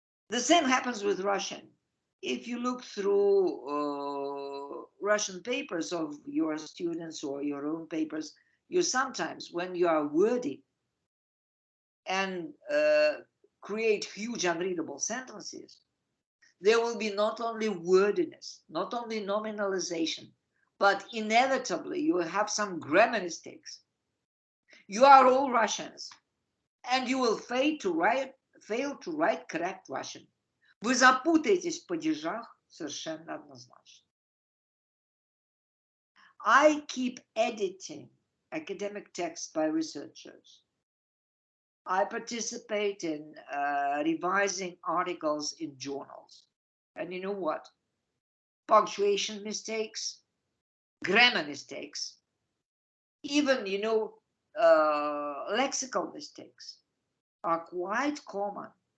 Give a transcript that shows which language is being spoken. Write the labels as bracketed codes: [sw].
[en] The same happens with Russian. If you look through Russian papers of your students or your own papers, you sometimes, when you are wordy and create huge unreadable sentences, there will be not only wordiness, not only nominalization, but inevitably you will have some grammar mistakes. You are all Russians, and you will fail to write correct Russian. [ru] Вы запутаетесь в падежах совершенно однозначно. [en] I keep editing academic texts by researchers. I participate in revising articles in journals. And you know what? Punctuation mistakes, grammar mistakes, even, lexical mistakes are quite common.